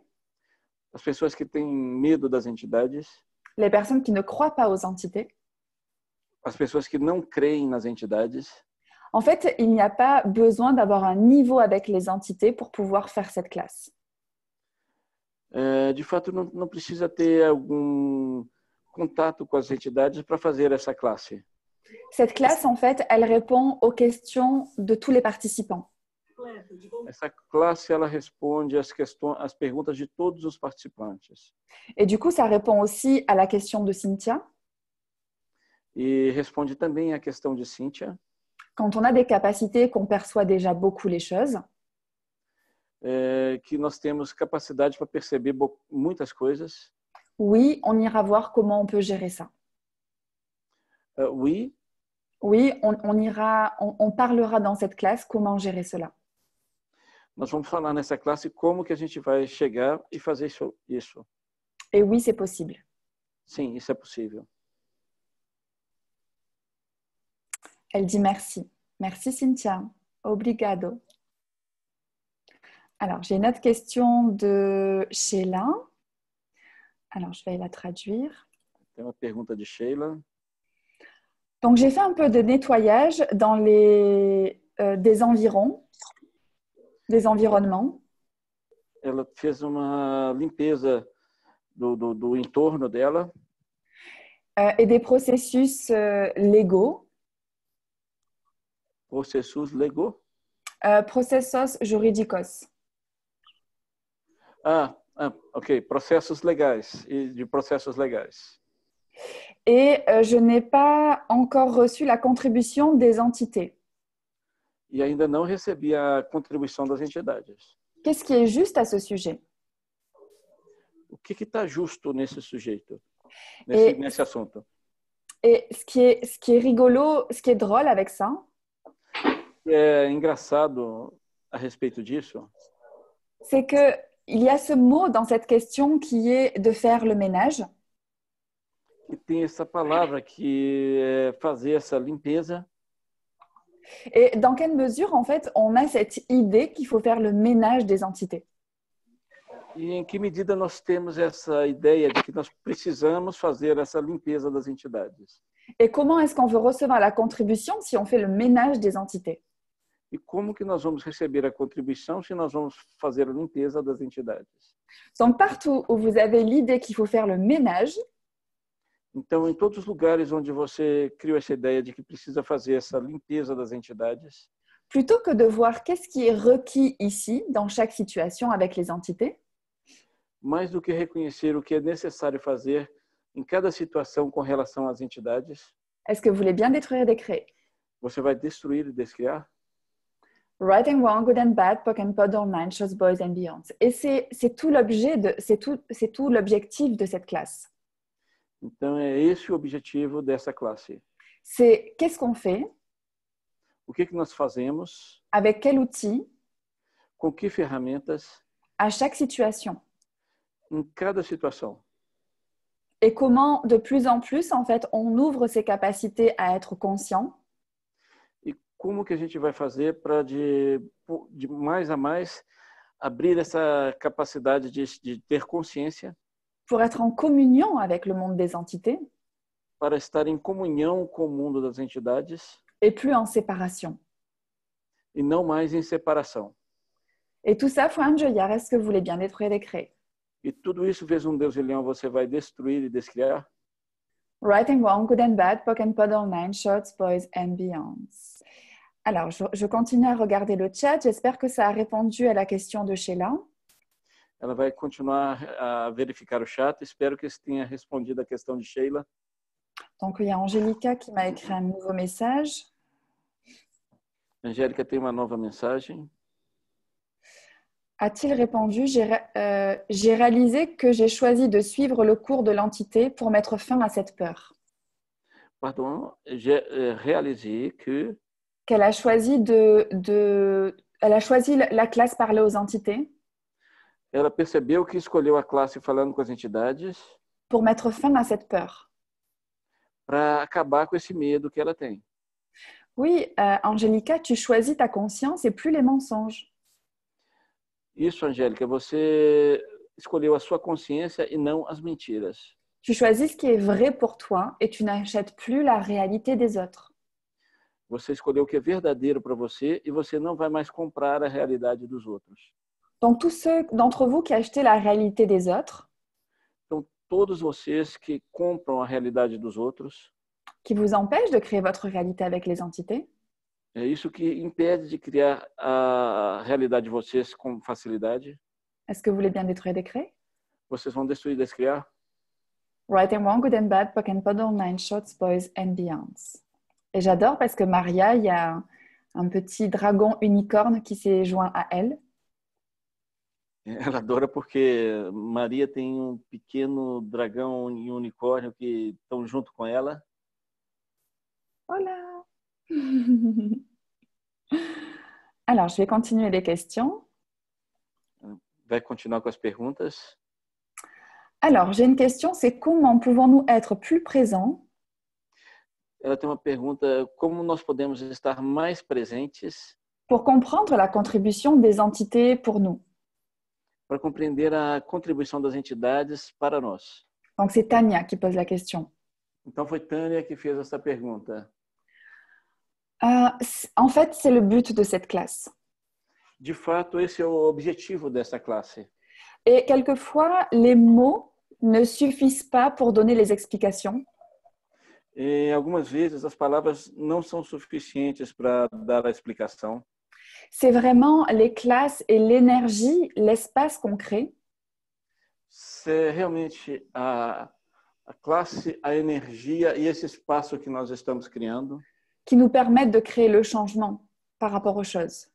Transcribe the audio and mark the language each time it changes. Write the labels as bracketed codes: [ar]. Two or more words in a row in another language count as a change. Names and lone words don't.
[pt] as pessoas que têm medo das entidades, [fr] les personnes qui ne croient pas aux entités. [pt] as pessoas que não creem nas entidades. [fr] En fait, il n'y a pas besoin d'avoir un niveau avec les entités pour pouvoir faire cette classe. [pt] De fato, não precisa ter algum contato com as entidades para fazer essa classe. [fr] Cette classe, en fait, elle répond aux questions de tous les participants. [pt] Essa classe, ela responde as perguntas de todos os participantes. [fr] Et du coup, ça répond aussi à la question de Cynthia. [pt] E responde também à questão de Cíntia. [fr] Quand on a des capacités, qu'on perçoit déjà beaucoup les choses, [pt] Que nós temos capacidade para perceber muitas coisas. [fr] oui, on ira voir comment on peut gérer ça. Oui, Oui, on parlera dans cette classe comment gérer cela. [pt] nós vamos falar nessa classe como que a gente vai chegar e fazer isso. [fr] Et oui, c'est possible. [pt] Sim, isso é possível. [fr] Elle dit merci. Merci Cynthia. Obrigado. Alors, j'ai une autre question de Sheila. Alors, je vais la traduire. [pt] Tem uma pergunta de Sheila. [fr] Donc, j'ai fait un peu de nettoyage dans des environs, des environnements. [pt] Ela fez uma limpeza do entorno dela. [fr] Et des processus légaux. [pt] Processos legaux. Processos jurídicos. Ok. Processos legais e de processos legais. [fr] Et je n'ai pas encore reçu la contribution des entités. [pt] E ainda não recebi a contribuição das entidades. [fr] Qu'est-ce qui est juste à ce sujet? [pt] O que está justo nesse sujeito, nesse assunto? [fr] Et ce qui est rigolo, ce qui est drôle avec ça, [pt] É engraçado a respeito disso, [fr] c'est qu'il y a ce mot dans cette question qui est de faire le ménage. [pt] que tem essa palavra que é fazer essa limpeza. [fr] Et dans quelle mesure, en fait, on a cette idée qu'il faut faire le ménage des entités? [pt] E em que medida nós temos essa ideia de que nós precisamos fazer essa limpeza das entidades? [fr] Et comment est-ce qu'on veut recevoir la contribution si on fait le ménage des entités? [pt] E como que nós vamos receber a contribuição se nós vamos fazer a limpeza das entidades? [fr] Donc, partout où vous avez l'idée qu'il faut faire le ménage, [pt] Então, em todos os lugares onde você criou essa ideia de que precisa fazer essa limpeza das entidades, [fr] plutôt que de voir qu'est-ce qui est requis ici, dans chaque situation avec les entités, [pt] mais do que reconhecer o que é necessário fazer em cada situação com relação às entidades, [fr] est-ce que vous voulez bien détruire et décréer? [pt] você vai destruir e descriar? [en] Right and wrong, good and bad, POC and POD online, shows boys and beyonds. [fr] Et c'est tout l'objectif de cette classe. [pt] Então, é esse o objetivo dessa classe. [fr] C'est qu'est-ce qu'on fait, [pt] O que nós fazemos, [fr] avec quel outil, [pt] com que ferramentas, [fr] à chaque situation. [pt] em cada situação. [fr] Et comment, de plus en plus, en fait, on ouvre ses capacités à être conscient. [pt] E como que a gente vai fazer para, de mais a mais, abrir essa capacidade de ter consciência, [fr] pour être en communion avec le monde des entités [pt] para estar em comunhão com o mundo das entidades [fr] et plus en séparation. [pt] e não mais em separação. [fr] Et tout ça, Juan Joyar, est-ce que vous voulez bien détruire et décréer? [pt] E tudo isso, vez um Deus e Leão, você vai destruir e descriar? [en] Right and wrong, good and bad, POC and POD online, shorts, boys and beyonds. [fr] Alors, je continue à regarder le chat. J'espère que ça a répondu à la question de Sheila. [pt] Ela vai continuar a verificar o chat. Espero que isso tenha respondido a questão de Sheila. [fr] Donc, il y a Angélica qui m'a écrit un nouveau message. [pt] Angélica tem uma nova mensagem. [fr] A-t-il répondu, j'ai réalisé que j'ai choisi de suivre le cours de l'entité pour mettre fin à cette peur. Pardon, j'ai réalisé que Qu'elle a choisi elle a choisi la classe parler aux entités [pt] ela percebeu que escolheu a classe falando com as entidades [fr] pour mettre fin à cette peur. [pt] para acabar com esse medo que ela tem. [fr] Oui, Angélica, tu choisis ta conscience et plus les mensonges. [pt] Isso, Angélica, você escolheu a sua consciência e não as mentiras. [fr] Tu choisis ce qui est vrai pour toi et tu n'achètes plus la réalité des autres. [pt] Você escolheu o que é verdadeiro para você e você não vai mais comprar a realidade dos outros. [fr] Donc, tous ceux d'entre vous qui achetez la réalité des autres, [pt] Então, todos vocês que compram a realidade dos outros, [fr] qui vous empêchent de créer votre réalité avec les entités, [pt] é isso que impede de criar a realidade de vocês com facilidade. [fr] est-ce que vous voulez bien détruire et décréer? [pt] Vocês vão destruir e descriar. [en] Right and Wrong, Good and Bad, Pock and Puddle, Nine Shots, Boys and Beyonds. [fr] Et j'adore parce que Maria, il y a un petit dragon unicorne qui s'est joint à elle. [pt] Ela adora porque Maria tem um pequeno dragão e um unicórnio que estão junto com ela. [fr] Voilà. Alors, je vais continuer les questions. [pt] Vai continuar com as perguntas. [fr] Alors, j'ai une question, c'est comment pouvons-nous être plus présents [pt] Ela tem uma pergunta: como nós podemos estar mais presentes [fr] pour comprendre la contribution des entités pour nous? [pt] para compreender a contribuição das entidades para nós? [fr] Donc, c'est Tania qui pose la question. [pt] Então foi Tânia que fez essa pergunta. [fr] En fait, c'est le but de cette classe. [pt] De fato, esse é o objetivo dessa classe. [fr] Et quelquefois, les mots ne suffisent pas pour donner les explications. [pt] E algumas vezes as palavras não são suficientes para dar a explicação. [fr] C'est vraiment les classes et l'énergie, l'espace qu'on crée [pt] C'est realmente a classe, a energia e esse espaço que nós estamos criando [fr] qui nous permettent de créer le changement par rapport aux choses.